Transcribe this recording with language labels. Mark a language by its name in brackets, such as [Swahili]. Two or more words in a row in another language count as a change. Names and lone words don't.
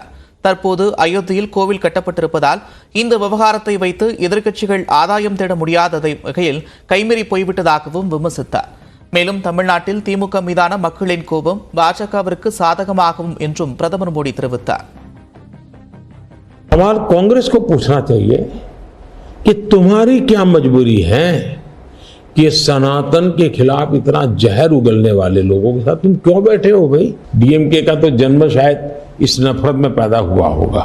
[Tamil] தற்போது அயோத்தியில் கோவில் கட்டப்பட்டிருப்பதால் இந்த விவகாரத்தை வைத்து எதிர்க்கட்சிகள் ஆதாயம் தேட முடியாத வகையில் கைமீறி போய்விட்டதாகவும் விமர்சித்தார். மேலும் தமிழ்நாட்டில் திமுக மீதான மக்களின் கோபம் பாஜகவிற்கு சாதகமாகும் என்றும் பிரதமர் மோடி தெரிவித்தார். [Hindi] सवाल कांग्रेस को पूछना चाहिए कि तुम्हारी क्या मजबूरी है कि सनातन के खिलाफ इतना जहर उगलने वाले लोगों के साथ तुम क्यों बैठे हो भाई? डीएमके का तो जन्म शायद इस नफरत में पैदा हुआ होगा.